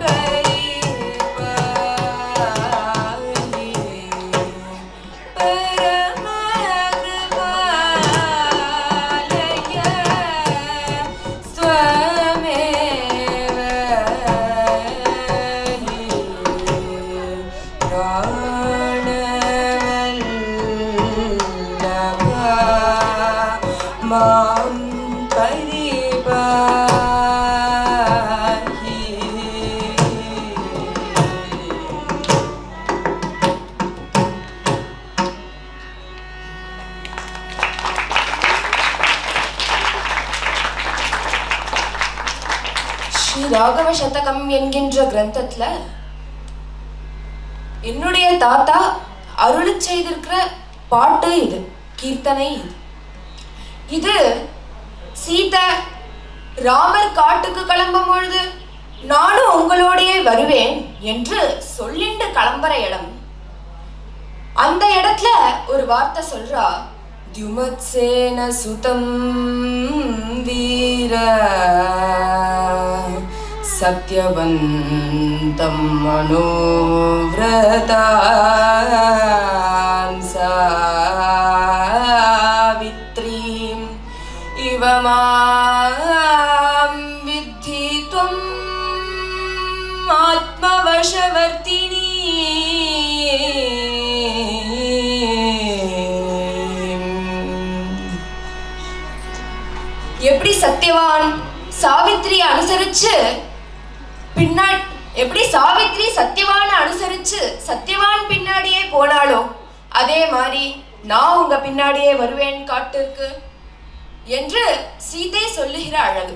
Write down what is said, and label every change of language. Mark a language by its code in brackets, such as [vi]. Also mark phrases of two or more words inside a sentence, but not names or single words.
[sa] परिपाहि परमकृपालय स्वमेव हि प्राणवल्लभ मां परिपाहि. [ta] ஸ்ரீ ராகவ சதகம் என்கின்ற கிரந்தத்துல என்னுடைய தாத்தா அருளிச் செய்திருக்கிற பாட்டு இது, கீர்த்தனை இது. இது சீதை ராமர் காட்டுக்கு கிளம்பும் பொழுது நானும் உங்களோடையே வருவேன் என்று சொல்லிண்டு கிளம்புற இடம். அந்த இடத்துல ஒரு வார்த்தை சொல்றா, [sa] द्युमत्सेन सुतं वीर सत्यवन्तं मनोव्रतां सावित्रीम् इव मां विद्धि त्वम् आत्मवशवर्तिनी. [ta] எப்படி சத்யவான் சாவித்திரியை அனுசரிச்சு எப்படி சாவித்ரி சத்யவான அனுசரிச்சு சத்யவான் பின்னாடியே போனாலோ அதே மாதிரி நான் உங்க பின்னாடியே வருவேன் காட்டிற்கு என்று சீதை சொல்லுகிற அழகு.